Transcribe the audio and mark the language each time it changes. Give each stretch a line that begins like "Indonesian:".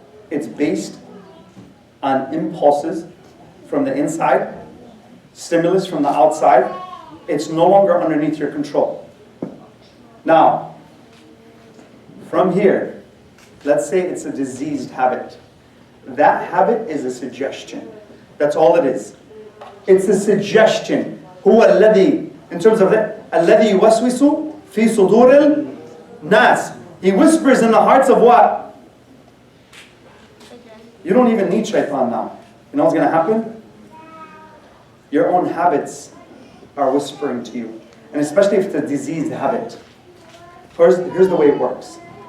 English: It's based on impulses from the inside, stimulus from the outside, It's no longer underneath your control. Now, from here, let's say it's a diseased habit. That habit is a suggestion. That's all it is. It's a suggestion.
Arabic: هو الذي,
English: in terms of that,
Arabic: الذي يوسوس في صدور الناس.
English: He whispers in the hearts of what? You don't even need shaitan now. You know what's going to happen? Your own habits are whispering to you. And especially if it's a diseased habit. Here's the way it works.